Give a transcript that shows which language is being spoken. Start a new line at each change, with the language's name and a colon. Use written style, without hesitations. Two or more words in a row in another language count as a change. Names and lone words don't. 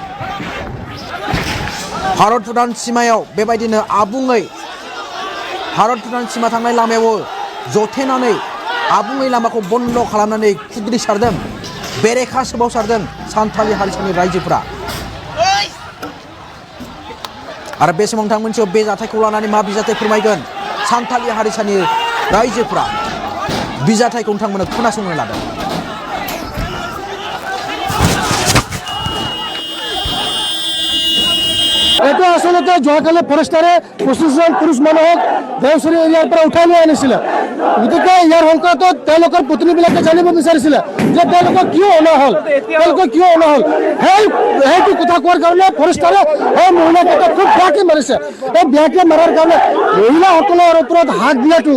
Bodo: भारत भुटान सिमायाव बेबायदिनो आबुङै भारत भुटान सिमा थांनाय लामायाव जथेनानै आबुङै लामाखौ बन्द खालामनानै खुद्रिसारदों बेरेखा सोमावसारदों सान्थालि हारिसानि रायजोफोरा आरो बे समाव नोंथां मोनसेयाव बे जाथायखौ लानानै मा बिजाथाय फोरमायगोन सान्थालि हारिसानि रायजोफोरा बिजाथायखौ नोंथांमोना खोनासंनो लादों
Assamese: এটা আসলে যোৱাকালি ফৰেষ্টাৰে 25জন পুৰুষ মানুহক দেওচৰী এৰিয়াৰ পৰা উঠাই লৈ আনিছিলে গতিকে ইয়াৰ সংক্ৰান্তত তেওঁলোকৰ প্ৰতিনিধিবিলাকে জানিব বিচাৰিছিলে যে তেওঁলোকক কিয় অনা হ'ল সেইটো কথা কোৱাৰ কাৰণে ফৰেষ্টাৰে এই মহিলাকেইটাক খুব বেয়াকৈ মাৰিছে এই বেয়াকৈ মাৰাৰ কাৰণে মহিলাসকলৰ ওপৰত হাত দিয়াটো